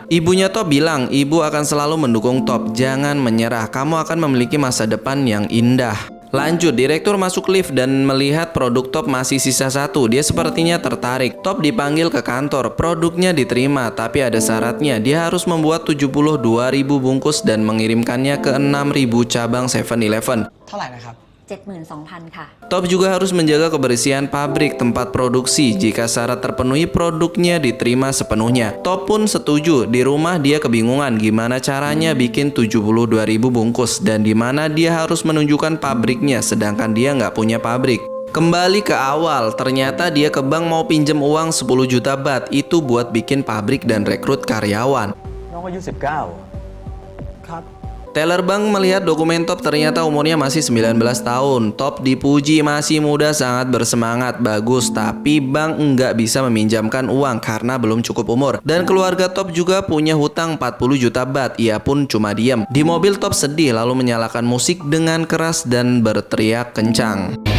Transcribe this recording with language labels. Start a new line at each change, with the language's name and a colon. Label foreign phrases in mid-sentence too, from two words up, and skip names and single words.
Indonesian: Ibunya Top bilang, ibu akan selalu mendukung Top. Jangan menyerah, kamu akan memiliki masa depan yang indah. Lanjut, direktur masuk lift dan melihat produk Top masih sisa 1. Dia sepertinya tertarik. Top dipanggil ke kantor. Produknya diterima, tapi ada syaratnya. Dia harus membuat 72.000 bungkus dan mengirimkannya ke 6.000 cabang 7-Eleven.
Thai: เท่าไหร่นะครับ 72,000 ค่ะ
Indonesian: Top juga harus menjaga kebersihan pabrik tempat produksi. Jika syarat terpenuhi, produknya diterima sepenuhnya. Top pun setuju. Di rumah dia kebingungan gimana caranya bikin 72.000 bungkus dan di mana dia harus menunjukkan pabriknya sedangkan dia nggak punya pabrik. Kembali ke awal, ternyata dia ke bank mau pinjam uang 10 juta baht. Itu buat bikin pabrik dan rekrut karyawan.
Thai: น้องอายุ 19 ครับ
Indonesian: T Teller bank melihat dokumen Top ternyata umurnya masih 19 tahun. Top dipuji masih muda, sangat bersemangat, bagus. Tapi bank nggak bisa meminjamkan uang karena belum cukup umur. Dan keluarga Top juga punya hutang 40 juta baht. Ia pun cuma diam. Di mobil Top sedih lalu menyalakan musik dengan keras dan berteriak kencang.